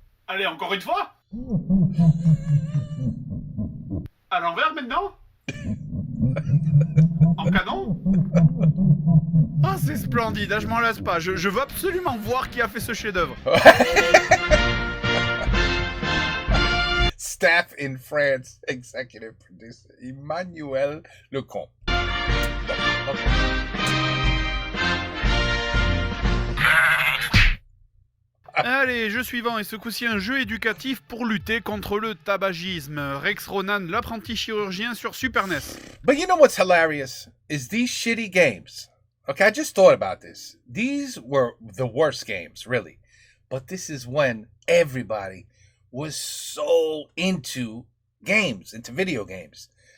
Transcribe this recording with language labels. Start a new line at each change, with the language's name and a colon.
French: Allez, encore une fois? À l'envers maintenant? En canon? Ah, c'est splendide, je m'en lasse pas. Je veux absolument voir qui a fait ce chef-d'œuvre.
English: Staff in France, executive producer Emmanuel Lecomte. Okay.
French: Allez, jeu suivant, et ce coup-ci un jeu éducatif pour lutter contre le tabagisme. Rex Ronan, l'apprenti chirurgien sur Super NES.
English: But you know what's hilarious is these shitty games. Okay, I just thought about this. These were the worst games, really. But this is when everybody was so into games, into video games.